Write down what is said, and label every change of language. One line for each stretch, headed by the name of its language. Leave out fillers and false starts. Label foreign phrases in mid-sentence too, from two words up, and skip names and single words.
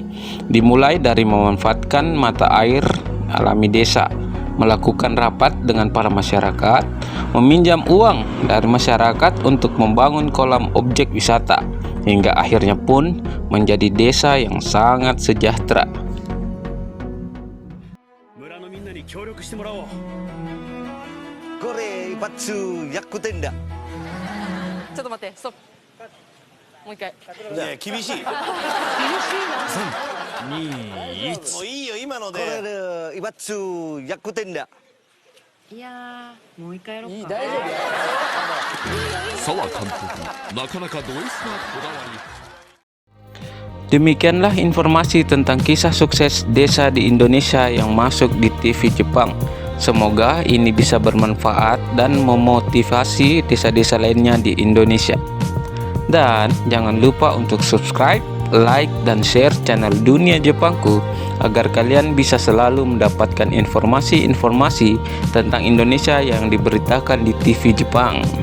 Indonesian: Dimulai dari memanfaatkan mata air alami desa, melakukan rapat dengan para masyarakat, meminjam uang dari masyarakat untuk membangun kolam objek wisata, hingga akhirnya pun menjadi desa yang sangat sejahtera.
Japanese: これ一発100点だ。ちょっと待って、ストップ。もう一回。ねえ厳しい。厳しいな。3、2、1。もういいよ今ので。これ一発100点だ。いやー、もう一回やろうか。大丈夫。 Sawa監督、なかなかド S なこだわり。
Indonesian: Demikianlah informasi tentang kisah sukses desa di Indonesia yang masuk di TV Jepang. Semoga ini bisa bermanfaat dan memotivasi desa-desa lainnya di Indonesia. Dan jangan lupa untuk subscribe, like, dan share channel Dunia Jepangku agar kalian bisa selalu mendapatkan informasi-informasi tentang Indonesia yang diberitakan di TV Jepang.